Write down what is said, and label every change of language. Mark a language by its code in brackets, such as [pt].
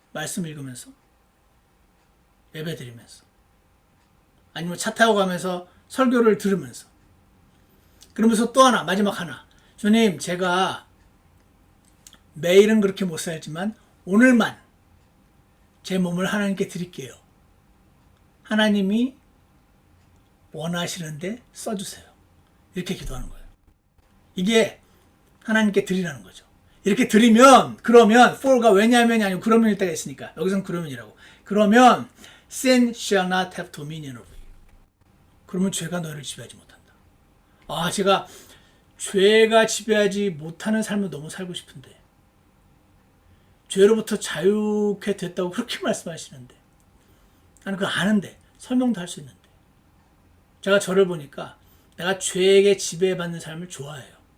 [ko] 말씀 읽으면서 예배 드리면서 아니면 차 타고 가면서 설교를 들으면서 그러면서 또 하나 마지막 하나 주님 제가 매일은 그렇게 못 살지만 오늘만 제 몸을 하나님께 드릴게요. 하나님이 원하시는데 써주세요. 이렇게 기도하는 거예요. 이게 하나님께 드리라는 거죠. 이렇게 드리면 그러면 for가 왜냐하면이 아니고 그러면일 때가 있으니까 여기서는 그러면이라고. 그러면 [en] sin shall not have dominion over you. [ko] 그러면 죄가 너희를 지배하지 못한다. 아 제가 죄가 지배하지 못하는 삶을 너무 살고 싶은데 죄로부터 자유케 됐다고 그렇게 말씀하시는데 나는 그거 아는데 설명도 할 수 있는데 제가 저를 보니까 내가 죄에게 지배받는 삶을 좋아해요.